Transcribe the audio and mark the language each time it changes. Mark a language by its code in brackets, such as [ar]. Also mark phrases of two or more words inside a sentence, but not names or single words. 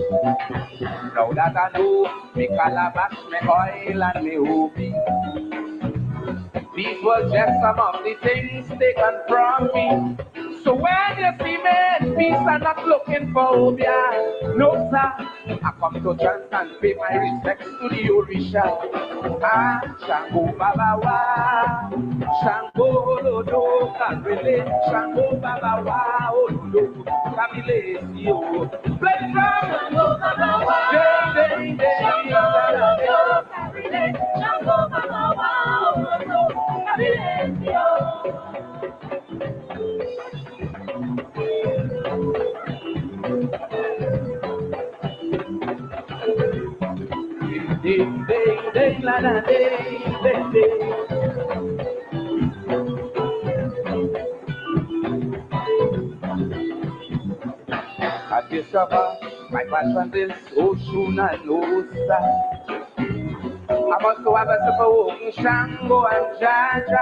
[en] Now that I know me calabash, me oil, and me hobi. These were just some of the things taken from me. So when you see me in peace, I'm not looking for obia. No, sir, I come to chant and pay my respects to the Orisha. [yo] Ah, Shango Baba Wa, Shango Olodo, Karele, Shango Baba Wa, Olodo, Kabilesio. [en] Play drum, [yo] Shango Baba Wa, Shango Baba Wa, Olodo, Kabilesio. Ding, ding, ding, la, la, ding, ding, ding. [en] I discover my passion is Oshun and Osa. I also have a super Shango and Jaja.